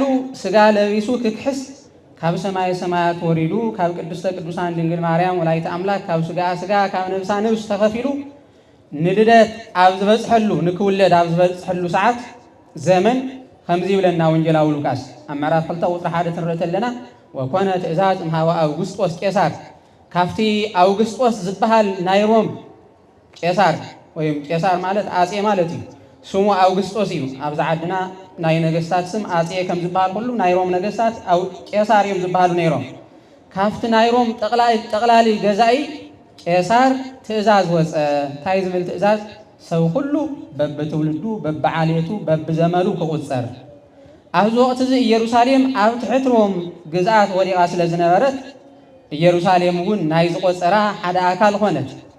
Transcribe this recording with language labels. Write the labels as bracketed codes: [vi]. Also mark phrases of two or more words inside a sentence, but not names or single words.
[ti] ስጋ ለቢሱ ክክሕስ ካብ ሰማይ ሰማያት ወሪዱ ካብ ቅድስተ ቅዱሳን ድንግል ማርያም ወላዲተ አምላክ ካብ ስጋ ስጋ ካብ ነብሳ ነብስ ተኸፊሉ ንልደት ኣብ ዝበፅሐሉ ንክውለድ ኣብ ዝበፅሐሉ ሰዓት ዘመን ከምዚ ይብለና ወንጌላዊ ሉቃስ ኣብ ምዕራፍ 2 ቁጥሪ 1 ትንርኢ ተለና [gez] ወኮነ ትእዛዝ እምሃበ አውግስጦስ ቄሳር [ti] ካፍቲ አውግስጦስ ዝበሃል ናይ ሮም ቄሳር ወይም ቄሳር ማለት አፄ ማለት እዩ ስሙ አውግስጦስ እዩ ኣብዚ ዓድና ናይ ነገስታት ስም አፄ ከም ዝበሃል ሁሉ ናይ ሮም ነገስታት ቄሳር እዮም ዝበሃሉ ነይሮም ካፍቲ ናይ ሮም ጠቕላሊ ገዛኢ ቄሳር ትእዛዝ ወፀ ታይ ዝብል ትእዛዝ ሰብ ሁሉ በብትውልዱ በብዓልየቱ በብዘመኑ ክቁፀር ኣብዚ ወቅቲ እዚ ኢየሩሳሌም ኣብ ትሕቲ ሮም ግዝኣት ወዲቓ ስለ ዝነበረት ኢየሩሳሌም እውን ናይ ዝቆፀራ ሓደ ኣካል ኮነት